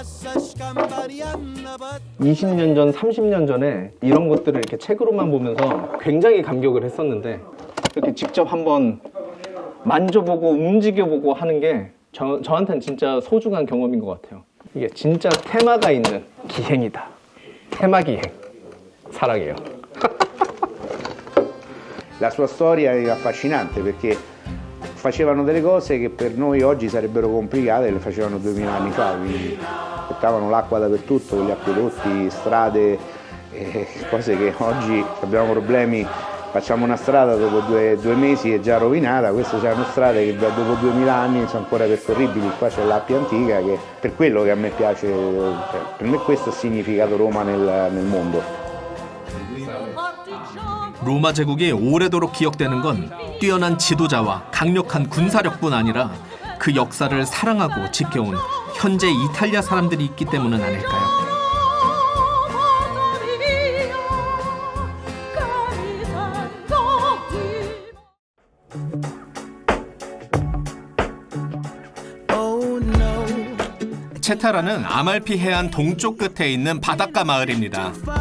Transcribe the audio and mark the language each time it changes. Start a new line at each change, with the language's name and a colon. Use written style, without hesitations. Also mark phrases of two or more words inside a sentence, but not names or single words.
Korean: 20년 전, 30년 전에 이런 것들을 이렇게 책으로만 보면서 굉장히 감격을 했었는데 이렇게 직접 한번 만져보고 움직여보고 하는 게 저한테는 진짜 소중한 경험인 것 같아요. 이게 진짜 테마가 있는 기행이다. 테마 기행. 사랑해요.
Italian: La sua storia è affascinante perché facevano delle cose che per noi oggi sarebbero complicate e le facevano 2000 anni fa, quindi portavano l'acqua dappertutto con gli acquedotti, strade, cose che oggi abbiamo problemi, facciamo una strada dopo due mesi è già rovinata, queste sono strade che dopo 2000 anni sono ancora percorribili, qua c'è l'Appia antica che per quello che a me piace, per me questo è il significato Roma nel mondo.
Korean: 로마 제국이 오래도록 기억되는 건 뛰어난 지도자와 강력한 군사력뿐 아니라 그 역사를 사랑하고 지켜온 현재 이탈리아 사람들이 있기 때문은 아닐까요? 체타라는 아말피 해안 동쪽 끝에 있는 바닷가 마을입니다.